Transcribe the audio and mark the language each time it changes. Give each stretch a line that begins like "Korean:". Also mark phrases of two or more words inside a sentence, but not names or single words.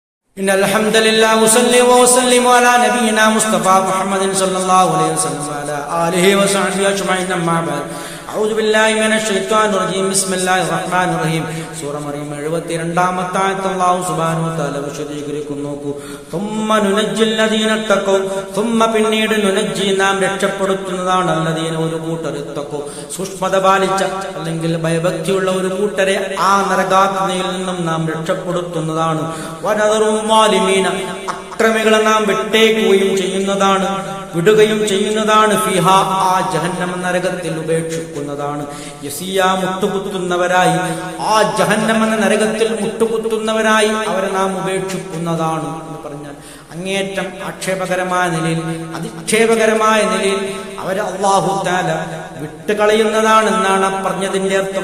Arabic: إن الحمد لله وصلي وسلم على نبينا مصطفى محمد صلى الله عليه وسلم وعلى آله وصحبه أجمعين أما بعد أعوذ بالله من الشيطان الرجيم بسم الله الرحمن الرحيم
Malayalam: സൂറ മറിയം 72-ാമത്തെ ആയത്ത്
Arabic: الله سبحانه وتعالى
Malayalam: വിശദീകരിക്കുന്നു നോക്കൂ
Arabic: ثم ننجي الذين اتقوا
Malayalam: ثم പിന്നീട് നുനജ്ജി നാം രക്ഷപ്പെടുത്തുന്നതാണ് അല്ലദീന ഒരു കൂട്ടർ ഇത്തഖു സൂക്ഷ്മത പാലിച്ച അല്ലെങ്കിൽ ഭയഭക്തിയുള്ള ഒരു കൂട്ടരെ ആ നരകാഗ്നിയിൽ നിന്നും നാം രക്ഷപ്പെടുത്തുന്നതാണ്
Arabic: ونذر الظالمين
Malayalam: അക്രമികളെ നാം വിട്ടേക്കുകയും ചെയ്യുന്നതാണ് വിടുകയും ചെയ്യുന്നതാണ് ഫിഹ ആ ജഹന്നമ നരകത്തിൽ ഉപേക്ഷിക്കുന്നതാണ് യസിയ മുട്ടുകുത്തുന്നവരായി ആ ജഹന്നമ നരകത്തിൽ മുട്ടുകുത്തുന്നവരായി അവരെ നാം ഉപേക്ഷിക്കുന്നതാണ് എന്ന് പറഞ്ഞാൽ അങ്ങേയറ്റം ആക്ഷേപകരമായ നിലയിൽ അധിക്ഷേപകരമായ നിലയിൽ അവരെ
Arabic: الله تعالى
Malayalam: വിട്ടുകളയുന്നതാണെന്നാണ് പറഞ്ഞതിന്റെ അർത്ഥം.